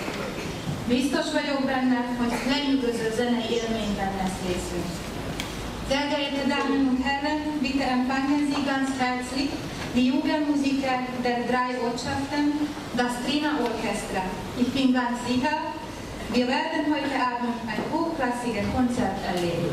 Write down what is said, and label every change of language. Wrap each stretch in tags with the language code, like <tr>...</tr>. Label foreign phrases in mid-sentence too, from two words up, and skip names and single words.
<hu>Biztos vagyok benne, hogy lenyűgöző zenei élményben lesz részünk.</hu> <de>Sehr geehrte Damen und Herren, bitte empfangen Sie ganz herzlich die Jugendmusiker der 3 Ortschaften, das Trina Orchestra. Ich bin ganz sicher, wir werden heute Abend ein hochklassiges Konzert erleben.</de>